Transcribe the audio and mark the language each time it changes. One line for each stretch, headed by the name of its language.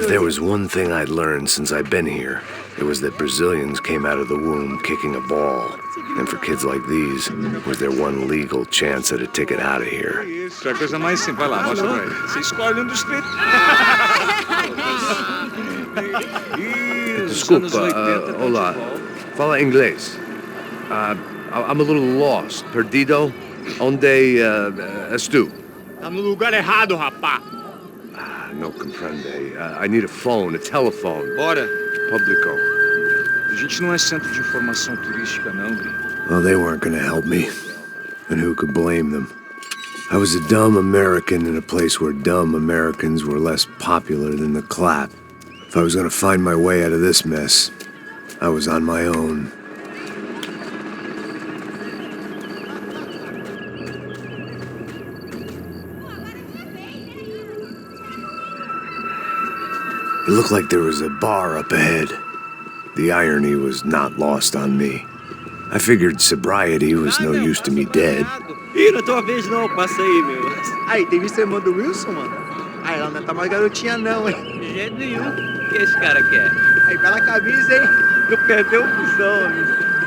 English: If there was one thing I'd learned since I've been here, it was that Brazilians came out of the womb kicking a ball. And for kids like these, was their one legal chance at a ticket out of here.
Portuguese: Isso é a coisa mais simples. Vai lá, mostra pra ele. Você escolhe um dos três. Desculpa, olá. Fala inglês.
English: I'm a little lost.
Portuguese: Perdido? Onde estou? Tá no lugar errado, rapá.
Spanish: No comprende.
English: I need a phone, a telephone.
Portuguese: Bora. Publico. A gente não é centro de informação turística, não, gringo.
English: Well, they weren't gonna help me. And who could blame them? I was a dumb American in a place where dumb Americans were less popular than the clap. If I was gonna find my way out of this mess, I was on my own. It looked like there was a bar up ahead. The irony was not lost on me. I figured sobriety was no use to me dead.
Portuguese: Ih, não é tua vez não, passa aí, meu. Aí, tem visto a irmã do Wilson, mano? Aí, ela não tá mais garotinha não, hein? De jeito nenhum. O que esse cara quer? Aí, pela camisa, hein? Não perdeu o fusão, amigo.